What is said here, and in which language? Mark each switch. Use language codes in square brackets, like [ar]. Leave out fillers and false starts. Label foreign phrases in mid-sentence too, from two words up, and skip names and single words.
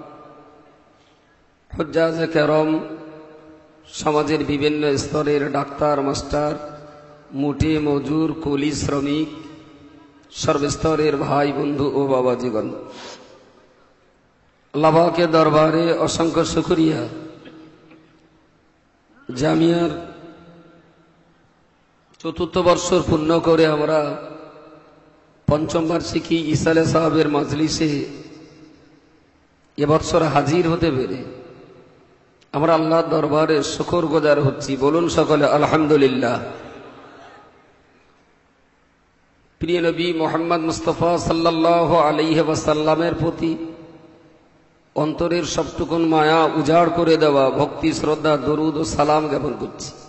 [bn] হুজ্জাজে কেরাম সমাজের বিভিন্ন স্তরের ডাক্তার মাস্টার মুটে মজুর কুলি শ্রমিক সর্বস্তরের ভাই বন্ধু ও বাবাজীগণ, আল্লাহ পাকের দরবারে অসংখ্য শুকরিয়া। জামিয়ার চতুর্থ বর্ষের পূর্ণ করে আমরা পঞ্চম বার্ষিকী ইসালে সাহেবের মজলিসে এবছর হাজির হতে পেরে আমরা আল্লাহর দরবারে শুকরগুজার হচ্ছি। বলুন সকলে আলহামদুলিল্লাহ। প্রিয় নবী মুহাম্মদ মুস্তাফা [ar] صلى الله عليه وسلم [bn] প্রতি অন্তরের সবটুকুন মায়া উজাড় করে দেওয়া ভক্তি শ্রদ্ধা দরুদ ও সালাম জ্ঞাপন করছি।